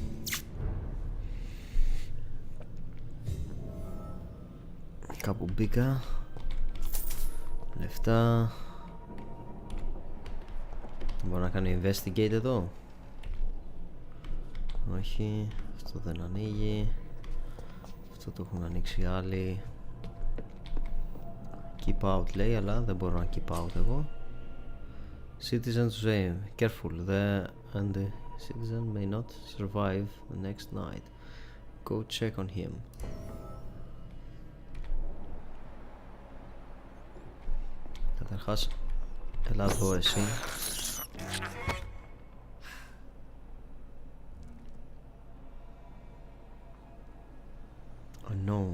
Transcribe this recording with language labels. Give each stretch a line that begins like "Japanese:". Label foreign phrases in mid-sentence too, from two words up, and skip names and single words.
Greek: Κάπου μπήκα. Λεφτά. Μπορώ να κάνω investigate εδώ. Όχι. Αυτό δεν ανοίγει. Αυτό το έχουν ανοίξει άλλοι.
English: Keep out
Greek: λέει, αλλά δεν μπορώ να
English: keep out
Greek: εγώ.
English: Citizens aim. Careful. The citizen may not survive the next night. Go check on him.
Greek: Καταρχάς, έλα εδώ εσύ.
English: Unknown.